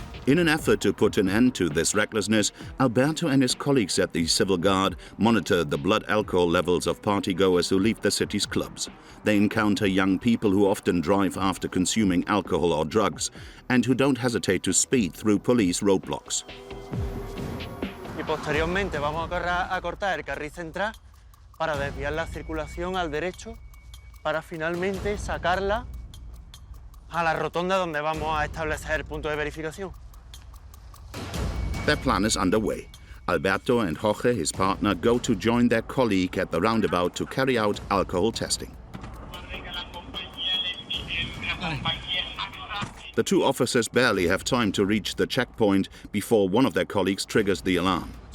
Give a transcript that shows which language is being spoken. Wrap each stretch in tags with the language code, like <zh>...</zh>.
<en>In an effort to put an end to this recklessness, Alberto and his colleagues at the Civil Guard monitor the blood alcohol levels of partygoers who leave the city's clubs. They encounter young people who often drive after consuming alcohol or drugs and who don't hesitate to speed through police roadblocks.</en> <es>Y posteriormente vamos a cortar el carril central para desviar la circulación al derecho para finalmente sacarla a la rotonda donde vamos a establecer el punto de verificación.</es> <en>Their plan is underway. Alberto and Jorge, his partner, go to join their colleague at the roundabout to carry out alcohol testing. The two officers barely have time to reach the checkpoint before one of their colleagues triggers the alarm.</en>